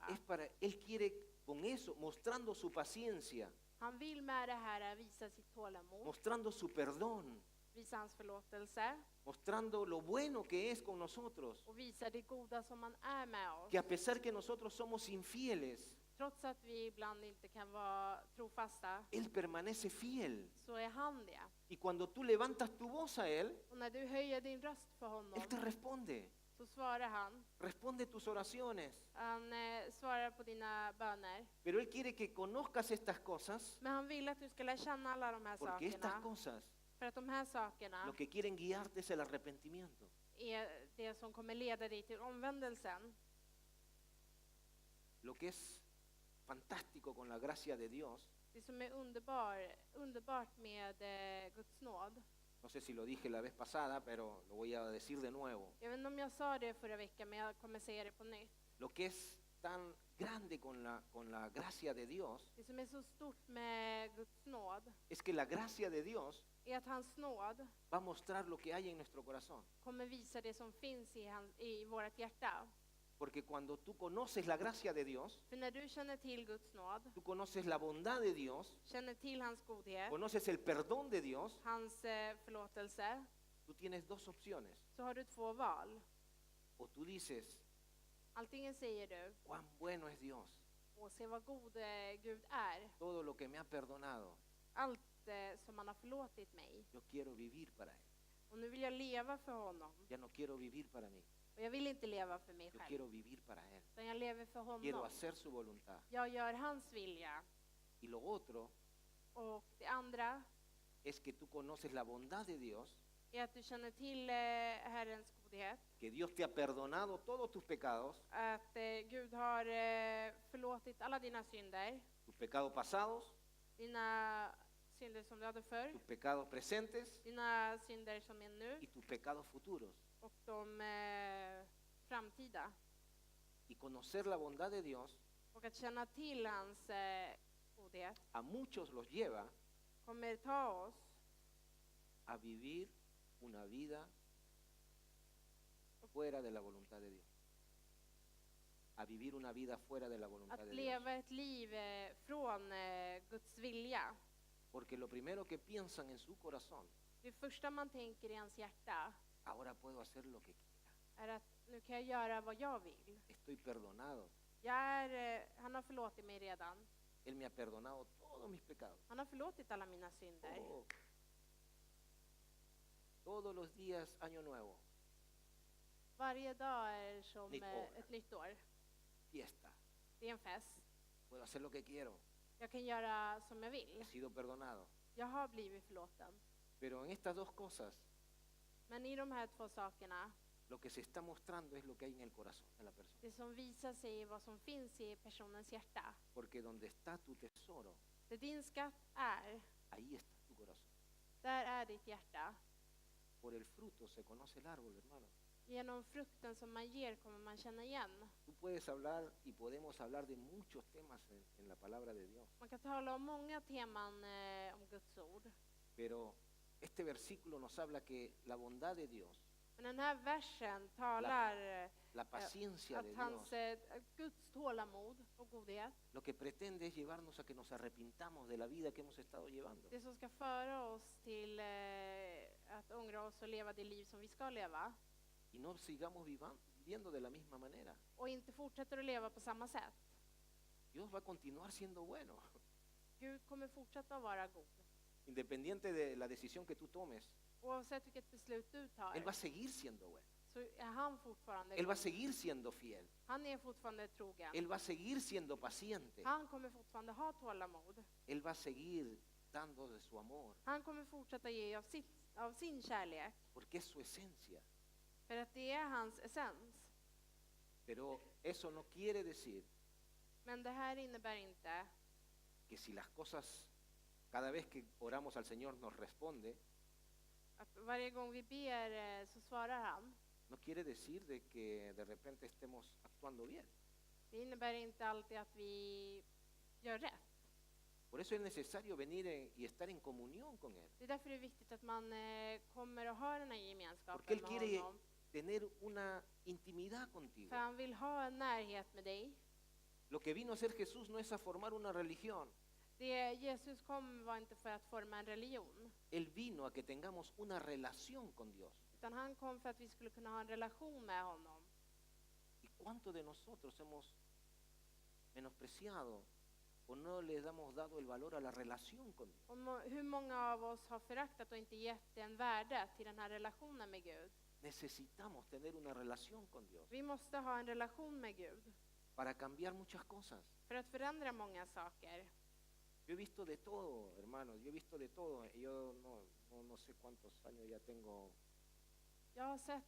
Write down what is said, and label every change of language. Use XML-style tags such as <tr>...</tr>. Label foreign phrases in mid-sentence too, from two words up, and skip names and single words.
<es>Es para, Él quiere con eso, mostrando su paciencia,</es> <sv>Han vill med det här visa sitt tålamod,</sv> <es>mostrando su perdón,</es> <sv>visa hans förlåtelse</sv> <es>mostrando lo bueno que es con nosotros.</es> <sv>och visa det goda som han är med oss.</sv> <es>Que a pesar que nosotros somos infieles,</es> <sv>Trots att vi ibland inte kan vara trofasta</sv> <es>Él permanece fiel.</es> <sv>så är han det.</sv> <es>Y cuando tú levantas tu voz a Él,</es> <sv>Och när du höjer din röst för honom</sv> <es>Él te responde.</es> <sv>så svarar han.</sv> <es>Responde tus oraciones.</es> <sv>Han svarar på dina böner.</sv> <es>Pero Él quiere que conozcas estas cosas,</es> <sv>Men han vill att du ska lära känna alla de här</sv> <es>porque estas</es> <sv>sakerna.</sv> <es>cosas</es> <sv>För att de här sakerna</sv> <es>lo que quieren guiarte es el arrepentimiento.</es> <sv>är det som kommer leda dig till omvändelsen.</sv> <es>Lo que es fantástico con la gracia de Dios,</es> <sv>Det som är underbart med Guds nåd.</sv> <es>no No sé si lo dije la vez pasada, pero lo voy a decir de nuevo.</es> <sv>Jag vet inte om jag sa det förra veckan, men jag kommer säga det på nytt.</sv> <es>Lo que es tan grande con la gracia de Dios</es> <sv>Det som är så stort med Guds nåd</sv> <es>es que la gracia de Dios</es> <sv>är att hans nåd</sv> <es>va a mostrar lo que hay en nuestro corazón.</es> <sv>kommer visa det som finns i vårt hjärta.</sv> <es>Porque cuando tú conoces la gracia de Dios,</es> <sv>För när du känner till Guds nåd,</sv> <es>tú conoces la bondad de Dios,</es> <sv>känner till hans godhet,</sv> <es>conoces el perdón de Dios,</es> <sv>hans förlåtelse,</sv> <es>tú tienes dos opciones.</es> <sv>så har du två val.</sv> <es>O tú dices,</es> <sv>Antingen säger du,</sv> <es>cuán bueno es Dios,</es> <sv>åh se vad god Gud är,</sv> <es>todo lo que me ha perdonado,</es> <sv>allt som han har förlåtit mig.</sv> <es>yo quiero vivir para Él.</es> <sv>Och nu vill jag leva för honom.</sv> <es>Ya no quiero vivir para mí,</es> <sv>Och jag vill inte leva för mig</sv> <es>yo</es> <sv>själv,</sv> <es>quiero vivir para Él.</es> <sv>utan jag lever för</sv> <es>Quiero</es> <sv>honom.</sv> <es>hacer su voluntad.</es> <sv>Jag gör hans vilja.</sv> <es>Y lo otro</es> <sv>Och det andra</sv> <es>es que tú conoces la bondad de Dios,</es> <sv>är att du känner till Herrens godhet.</sv> <es>que Dios te ha perdonado todos tus pecados,</es> <sv>Att Gud har förlåtit alla dina synder.</sv> <es>tus pecados pasados,</es> <sv>Dina synder som du hade förr.</sv> <es>tus pecados presentes</es> <sv>Dina synder som är nu.</sv> <es>y tus pecados futuros.</es> <sv>Och de framtida.</sv> <es>Y conocer la bondad de Dios</es> <sv>Och att känna till hans godhet</sv> <es>a muchos los lleva</es> <sv>kommer ta oss</sv> <es>a vivir una vida fuera de la voluntad de Dios. A vivir una vida fuera de la voluntad</es> <sv>att</sv> <es>de Dios.</es> <sv>leva ett liv från Guds vilja.</sv> <es>Porque lo primero que piensan en su corazón,</es> <sv>Det första man tänker i hans hjärta</sv> <es>ahora puedo hacer lo que quiera.</es> <sv>är att nu kan jag göra vad jag vill.</sv> <es>Estoy perdonado.</es> <sv>Han har förlåtit mig redan.</sv> <es>Él me ha perdonado todos mis pecados.</es> <sv>Han har förlåtit alla mina synder. Oh.</sv> <es>Todos los días, año nuevo,</es> <sv>Varje dag är som</sv> <es>Nytt år.</es> <sv>ett nytt år.</sv> <es>fiesta.</es> <sv>Det är en fest.</sv> <es>Puedo hacer lo que quiero.</es> <sv>Jag kan göra som jag</sv> <es>He</es> <sv>vill.</sv> <es>sido perdonado.</es> <sv>Jag har blivit förlåten.</sv> <es>Pero en estas dos cosas,</es> <sv>Men i de här två sakerna,</sv> <es>lo que se está mostrando es lo que hay en el corazón de la persona.</es> <sv>det som visar sig är vad som finns i personens hjärta.</sv> <es>Porque donde está tu tesoro,</es> <sv>Där din skatt är,</sv> <es>ahí está tu corazón.</es> <sv>där är ditt hjärta.</sv> <es>Por el fruto se conoce el árbol, hermano.</es> <sv>Genom frukten som man ger kommer man känna igen.</sv> <es>Tú puedes hablar y podemos hablar de muchos temas en la palabra de Dios.</es> <sv>Man kan tala om många teman om Guds ord.</sv> <es>Pero este versículo nos habla que la bondad de Dios,</es> <sv>Men den här versen talar</sv> <es>la paciencia de</es> <sv>att hans</sv> <es>Dios,</es> <sv>Guds tålamod och godhet,</sv> <es>lo que pretende es llevarnos a que nos arrepintamos de la vida que hemos estado llevando.</es> <sv>det som ska föra oss till att ångra oss och leva det liv som vi ska leva.</sv> <es>Y no sigamos viviendo de la misma manera.</es> <sv>Och inte fortsätter att leva på samma sätt.</sv> <es>Dios va a continuar siendo bueno.</es> <sv>Gud kommer fortsätta att vara god.</sv> <es>Independiente de la decisión que tú tomes,</es> <sv>Oavsett vilket beslut du tar,</sv> <es>Él va a seguir siendo bueno.</es> <sv>så är han fortfarande</sv> <es>Él va a</es> <sv>god.</sv> <es>seguir siendo fiel.</es> <sv>Han är fortfarande trogen.</sv> <es>Él va a seguir siendo paciente.</es> <sv>Han kommer fortfarande ha tålamod.</sv> <es>Él va a seguir dando de su amor,</es> <sv>Han kommer fortsätta ge av sin kärlek.</sv> <es>porque es su esencia.</es> <sv>För att det är hans essens.</sv> <es>Pero eso no quiere decir</es> <sv>Men det här innebär inte</sv> <es>que si las cosas, cada vez que oramos al Señor nos responde,</es> <sv>att varje gång vi ber så svarar han.</sv> <es>no quiere decir de que de repente estemos actuando bien.</es> <sv>Det innebär inte alltid att vi gör rätt.</sv> <es>Por eso es necesario venir y estar en comunión con Él.</es> <sv>Det är därför det är viktigt att man kommer och har den här</sv> <es>Porque</es> <sv>gemenskapen</sv> <es>Él</es> <sv>med</sv> <es>quiere</es> <sv>honom.</sv> <es>tener una intimidad contigo.</es> <sv>För han vill ha en närhet med dig.</sv> <es>Lo que vino a hacer Jesús no es a formar una religión.</es> <sv>Det Jesus kom var inte för att forma en religion.</sv> <es>Él vino a que tengamos una relación con Dios.</es> <sv>Utan han kom för att vi skulle kunna ha en relation med honom.</sv> <es>¿Y cuántos de nosotros hemos menospreciado o no le hemos dado el valor a la relación con Dios?</es> <sv>Hur många av oss har föraktat och inte gett en värde till den här relationen med Gud?</sv> <es>Necesitamos tener una relación con Dios</es> <sv>Vi måste ha en relation med Gud</sv> <es>para cambiar muchas cosas.</es> <sv>för att förändra många saker.</sv> <es>Yo he visto de todo, hermanos, yo he visto de todo. Yo no sé cuántos años ya tengo.</es> <sv>Jag har sett</sv>